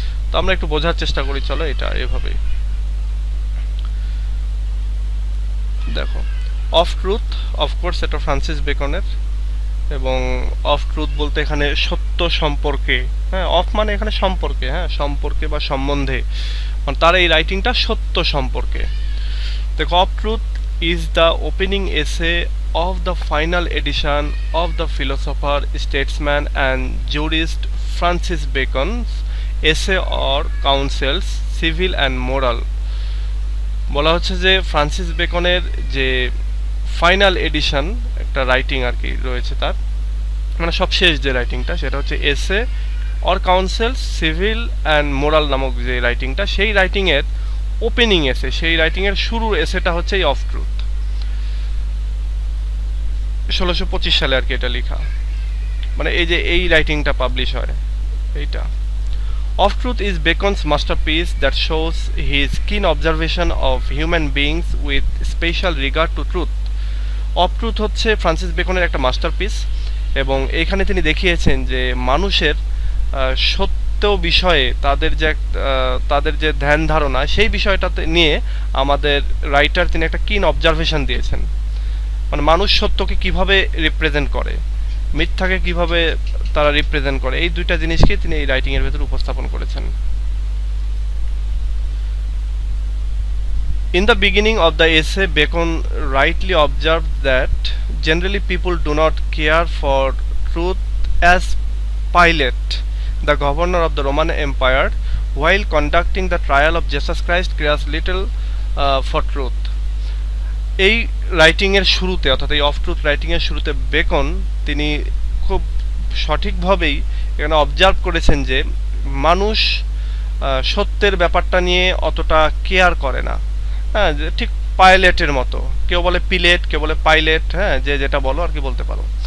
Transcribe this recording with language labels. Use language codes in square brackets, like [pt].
[bn] তো আমরা একটু বোঝার চেষ্টা করি, চলো এটা এভাবেই দেখো। অফ ট্রুথ, অফকোর্স এটা ফ্রান্সিস বেকনের। এবং অফ ট্রুথ বলতে এখানে সত্য সম্পর্কে, হ্যাঁ, অফ মানে এখানে সম্পর্কে, হ্যাঁ, সম্পর্কে বা সম্বন্ধে, মানে তার এই রাইটিংটা সত্য সম্পর্কে। [en] দেখো, of truth is the opening essay of the final edition of the philosopher, statesman and jurist Francis Bacon's essay or counsels civil and moral। [bn] বলা হচ্ছে যে ফ্রান্সিস বেকনের যে ফাইনাল এডিশন একটা রাইটিং আর কি রয়েছে তার, মানে সবশেষ যে রাইটিংটা সেটা হচ্ছে এসে অর কাউন্সেলস সিভিল অ্যান্ড মোরাল নামক যে রাইটিংটা, সেই রাইটিংয়ের ওপেনিং এসে, সেই রাইটিংয়ের শুরুর এসেটা হচ্ছে এই অফ ট্রুথ। 1625 সালে আর কি এটা লেখা, মানে এই যে এই রাইটিংটা পাবলিশ হয় এইটা। [en] Of truth is Bacon's masterpiece that shows his keen observation of human beings with special regard to truth. [bn] Of truth হচ্ছে ফ্রান্সিস বেকনের একটা মাস্টারপিস, এবং এইখানে তিনি দেখিয়েছেন যে মানুষের সত্য বিষয়ে তাদের যে ধ্যান ধারণা, সেই বিষয়টাতে নিয়ে আমাদের রাইটার তিনি একটা কিন অবজারভেশন দিয়েছেন, মানে মানুষ সত্যকে কিভাবে রিপ্রেজেন্ট করে, মিথ্যাকে কিভাবে তারা রিপ্রেজেন্ট করে, এই দুইটা জিনিসকে তিনি এই রাইটিং এর ভেতর উপস্থাপন করেছেন। [en] In the beginning of the essay, Bacon rightly observed that generally people do not care for truth as Pilate, the governor of the Roman Empire, while conducting the trial of Jesus Christ, cares little for truth। [bn] এই রাইটিংয়ের শুরুতে, অর্থাৎ এই of truth রাইটিংয়ের শুরুতে beacon তিনি খুব সঠিকভাবেই এখানে observe করেছেন যে মানুষ সত্যের ব্যাপারটা নিয়ে অতটা কেয়ার করে না, হ্যাঁ, ঠিক পাইলেটের মতো, কেউ বলে পিলেট, কেউ বলে পাইলেট, হ্যাঁ, যে যেটা বলো আর কি বলতে পারো।